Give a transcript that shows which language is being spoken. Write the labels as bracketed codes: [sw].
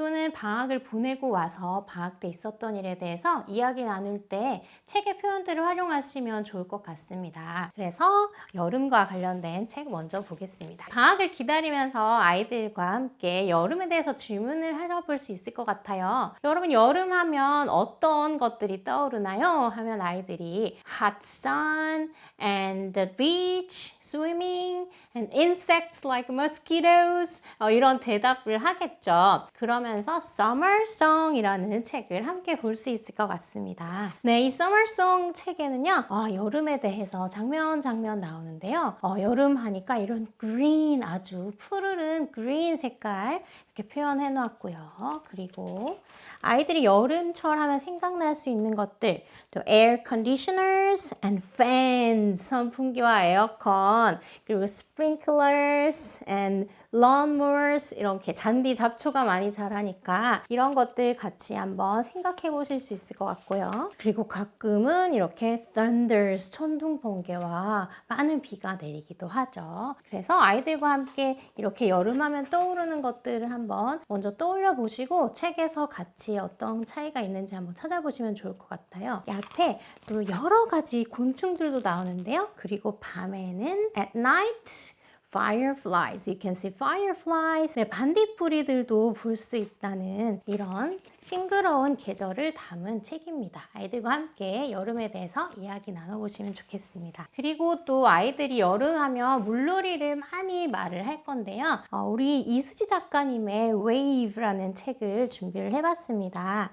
[ko] 또는 방학을 보내고 와서 방학 때 있었던 일에 대해서 이야기 나눌 때 책의 표현들을 활용하시면 좋을 것 같습니다. 그래서 여름과 관련된 책 먼저 보겠습니다. 방학을 기다리면서 아이들과 함께 여름에 대해서 질문을 해볼 수 있을 것 같아요. 여러분, 여름 하면 어떤 것들이 떠오르나요? 하면 아이들이 [en] hot sun and the beach, swimming and insects like mosquitoes [ko] 이런 대답을 하겠죠. 그러면서 Summer Song이라는 책을 함께 볼 수 있을 것 같습니다. 네, 이 Summer Song 책에는요, 여름에 대해서 장면 나오는데요. 여름 하니까 이런 green, 아주 푸르른 green 색깔 이렇게 표현해 놨고요. 그리고 아이들이 여름철 하면 생각날 수 있는 것들, 또 [en] air conditioners and fans, [ko] 선풍기와 에어컨, 그리고 [en] sprinklers and lawnmowers, [ko] 이렇게 잔디 잡초가 많이 자라니까 이런 것들 같이 한번 생각해 보실 수 있을 것 같고요. 그리고 가끔은 이렇게 thunders, 천둥 번개와 많은 비가 내리기도 하죠. 그래서 아이들과 함께 이렇게 여름하면 떠오르는 것들을 한번 먼저 떠올려 보시고 책에서 같이 어떤 차이가 있는지 한번 찾아보시면 좋을 것 같아요. 이 앞에 또 여러 가지 곤충들도 나오는데요. 그리고 밤에는 [en] at night fireflies. You can see fireflies. [ko] 네, 반딧불이들도 볼 수 있다는 이런 싱그러운 계절을 담은 책입니다. 아이들과 함께 여름에 대해서 이야기 나눠보시면 좋겠습니다. 그리고 또 아이들이 여름하면 물놀이를 많이 말을 할 건데요. 우리 이수지 작가님의 Wave라는 책을 준비를 해봤습니다.